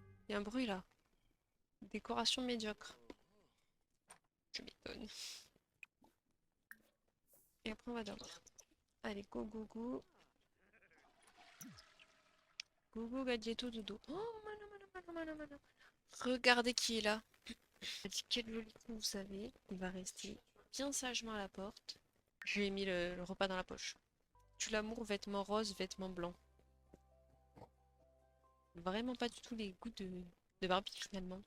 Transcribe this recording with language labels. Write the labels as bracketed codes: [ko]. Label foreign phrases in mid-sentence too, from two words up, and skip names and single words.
[fr] Il y a un bruit là. Décoration médiocre. Je m'étonne. Et après on va dormir. Allez, [en] go go go. [fr] Go go gadgeto dodo. Oh, mana, mana, mana, mana, mana. Regardez qui est là. Elle dit quel joli coup vous savez. Il va rester bien sagement à la porte. Je lui ai mis le repas dans la poche. Tu l'amour, vêtements roses, vêtements blancs. Vraiment pas du tout les goûts de Barbie finalement.